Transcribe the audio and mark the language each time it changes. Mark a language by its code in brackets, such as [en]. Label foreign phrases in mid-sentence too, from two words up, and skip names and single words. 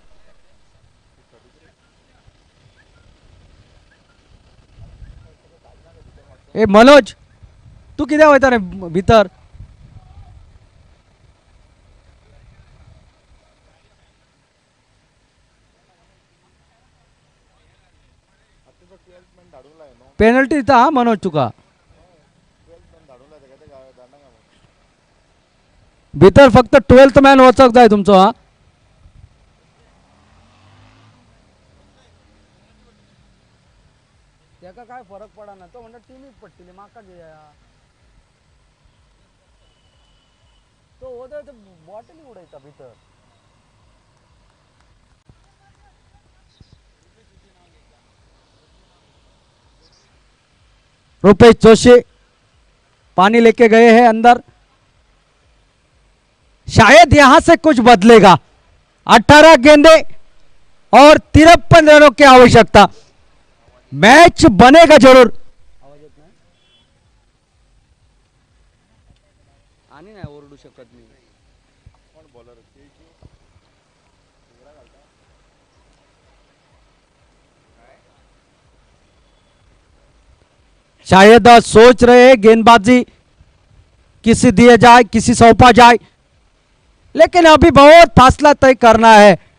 [kok] ए मनोज तू किती होता रे भीतर? पेनल्टी था हा मनोज तुका भीतर फक्त 12th मॅन वचक जाय तुमचो हा। त्याका काय फरक पडा ना, तो म्हणता टीमच पडटली माका घे। [hi] रुपेश जोशी पानी लेके गए हैं अंदर, शायद यहां से कुछ बदलेगा। 18 गेंदे और 53 रनों की आवश्यकता, मैच बनेगा जरूर। [mr] आणि नाही ओरडू शकत मी. [hi] शायद सोच रहे हैं गेंदबाजी किसी दिए जाए, किसी सौंपा जाए, लेकिन अभी बहुत फासला तय करना है।